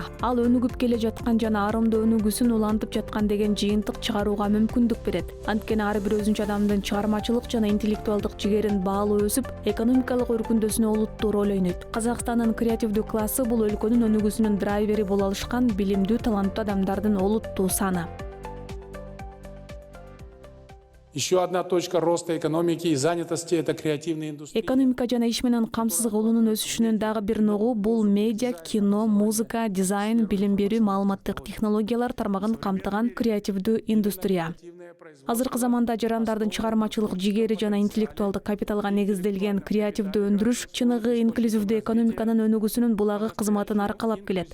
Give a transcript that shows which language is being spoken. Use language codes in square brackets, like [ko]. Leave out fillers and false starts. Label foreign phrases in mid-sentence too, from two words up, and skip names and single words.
[ky] Ал өнүгүп келе жаткан жана арымдуу өнүгүүсүн улантып жаткан деген жыйынтык чыгарууга мүмкүндүк берет. Анткени ар бир өзүнчө адамдын чыгармачылык жана интеллектуалдык жигерин баалуу өсүп, экономикалык өркүндөшүнө олуттуу роль ойнойт. Казакстандын креативдүү классы бул өлкөнүн өнүгүүсүнүн драйвери боло алышкан билимдүү, таланттуу адамдардын олуттуу саны. [ru] Еще одна точка роста экономики и занятости – это креативная индустрия. [ky] Экономика жана иш менен камсыз кылуунун өсүшүнүн дагы бир ногу бул медиа, кино, музыка, дизайн, билим берүү, маалыматтык технологиялар тармагын камтыган креативдүү индустрия. Азыркы заманда жарандардын чыгармачылык жигери жана интеллектуалдык капиталга негизделген креативдүү өндүрүш чыныгы инклюзивдүү экономиканын өнүгүүсүнүн булагы кызматын аркалап келет.